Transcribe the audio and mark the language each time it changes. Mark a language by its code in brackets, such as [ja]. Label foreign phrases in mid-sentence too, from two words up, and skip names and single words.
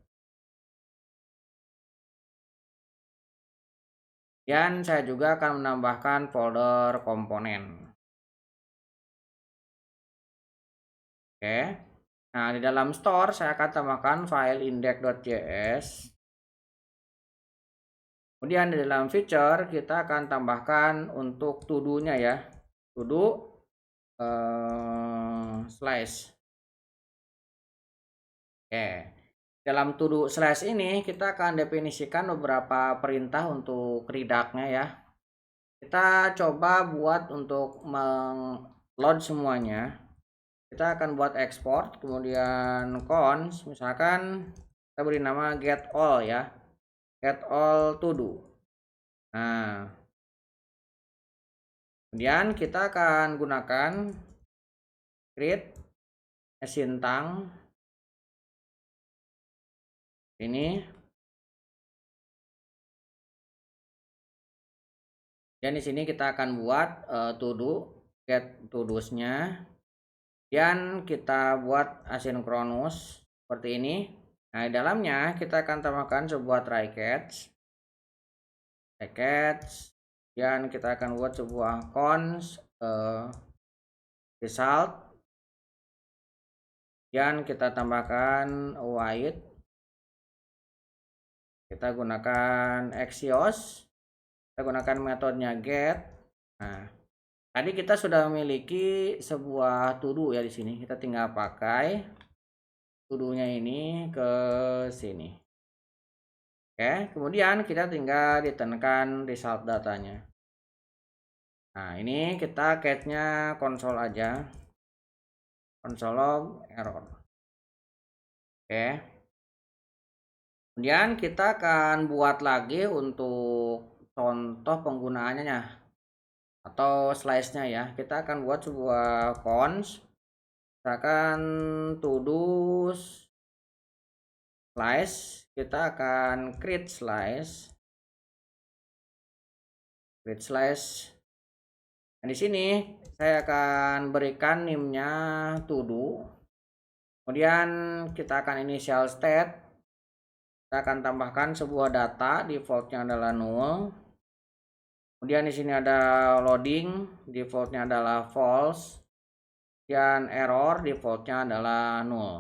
[id] Dan saya juga akan menambahkan folder komponen. Oke. Nah, di dalam store saya akan tambahkan file index.js. Kemudian di dalam feature kita akan tambahkan untuk to-do-nya ya. [en] To-do slash. [id] Oke. Dalam [en] to-do slash [id] ini kita akan definisikan beberapa perintah untuk redact-nya ya. Kita coba buat untuk meng-load semuanya. Kita akan buat export, kemudian cons, misalkan kita beri nama [en] get all [id] ya. [en] Get all to do. [id] Nah, kemudian kita akan gunakan [en] create asintang [id] ini. Dan di sini kita akan buat [en] to do, get to do- [id] nya. Dan kita buat asynchronous seperti ini. Nah, di dalamnya kita akan tambahkan sebuah [en] try catch. [id] Dan kita akan buat sebuah [en] cons result, [id] dan kita tambahkan white, kita gunakan Axios, kita gunakan metodenya get. Nah, tadi kita sudah memiliki sebuah [en] to do [id] ya di sini. Kita tinggal pakai [en] to do- [id] nya ini ke sini. Oke, kemudian kita tinggal ditekan [en] result datanya. [id] Nah, ini kita catch-nya console aja. [en] Console log error. Oke. [id] Kemudian kita akan buat lagi untuk contoh penggunaannya atau slice-nya ya. Kita akan buat sebuah cons. [en] Misalkan to do slice, [id] kita akan [en] create slice. [id] Nah, di sini saya akan berikan name-nya to do. Kemudian kita akan [en] initial state. [id] Kita akan tambahkan sebuah data, defaultnya adalah null. Kemudian di sini ada loading, defaultnya adalah false. Dan error, defaultnya adalah null.